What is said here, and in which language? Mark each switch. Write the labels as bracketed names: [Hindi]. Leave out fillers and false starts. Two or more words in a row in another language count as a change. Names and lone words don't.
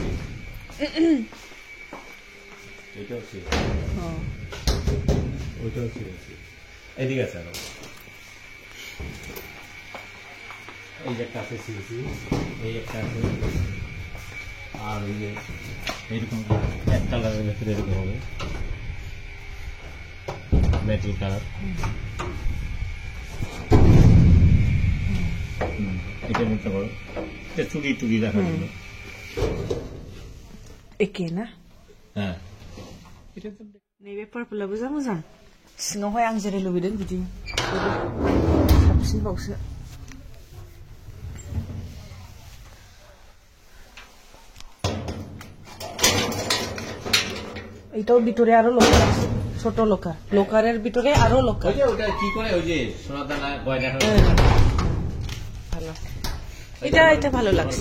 [Bangla] এটা হচ্ছে ওইটা হচ্ছে এদিকে আছে আরো এই যে একটা আছে সিএনসি এই একটা আছে আর ওই যে এইরকম এক কালারের ভেতরে এরকম হবে [English] metal colour [Bangla] এটা নিতে পারো এটা চুড়ি টুড়ি রাখার জন্য [Bodo] एखे ना [Bangla] হ্যাঁ [Bodo] नैबे पार्पला मोजां मोजां सिङावहाय आं जेरै लुबैदों बिदि साबसिनबावसो [Bangla] এটাও ভিতরে আরো লকার আছে ছোট লকার লকারের ভিতরে আরো লকার ওই যে ওটা কি করে ওই যে সোনা দানা গয়না ভালো এটা এটা ভালো লাগছে